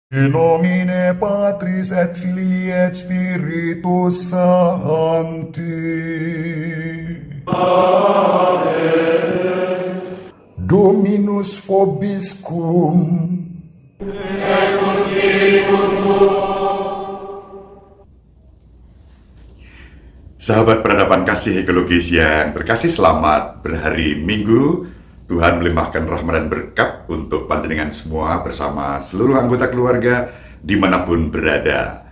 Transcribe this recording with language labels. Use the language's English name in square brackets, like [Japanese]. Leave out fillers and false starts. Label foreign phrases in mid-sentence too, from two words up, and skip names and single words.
[Latin] In nomine Patris et Filii et Spiritus Sancti. Dominus vobiscum. [Indonesian] Sahabat peradaban kasih ekologis yang terkasih, selamat berhari Minggu. Tuhan melimpahkan rahmat dan berkat untuk panjenengan semua bersama seluruh anggota keluarga dimanapun berada.